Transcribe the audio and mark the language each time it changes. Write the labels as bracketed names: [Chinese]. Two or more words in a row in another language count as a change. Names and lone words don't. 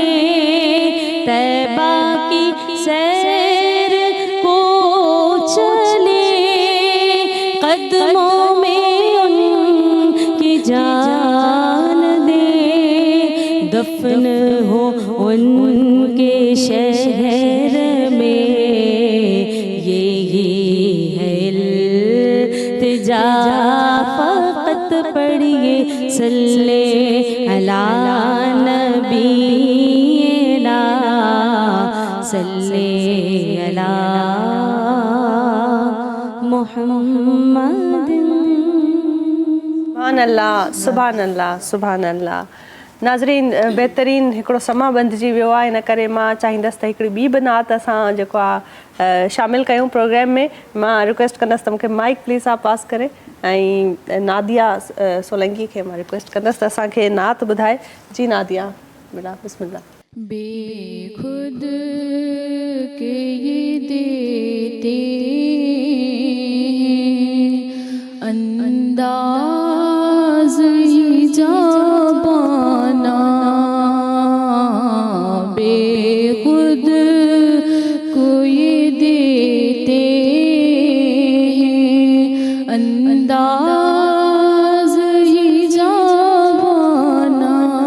[Urdu] طیبہ کی سیر کو چلے، قدموں میں ان کی جان دے. دفن ہو ان کے شہر میں، یہی ہے التجا. فقط پڑھیے [Arabic] صل على نبينا، صل على محمد. سبحان الله، سبحان الله، سبحان الله. [Sindhi] नाज़रीन, बहितरीन हिकिड़ो समां बंदिजी वियो आहे, इन करे मां चाहींदसि त हिकिड़ी ॿी बि नात असां जेको आहे शामिलु कयूं प्रोग्राम में। मां रिक्वेस्ट कंदसि त मूंखे [English] mic please [Sindhi] आप पास करे, ऐं नादिया सोलंकी खे मां रिक्वेस्ट कंदसि त असांखे नात ॿुधाए। जी नादिया बेटा, बिस्मिल्लाह। [Urdu] بیخود کے یہ دیتے انداز ہی جابانہ، بیخود کو یہ دیتے انداز ہی جابانہ.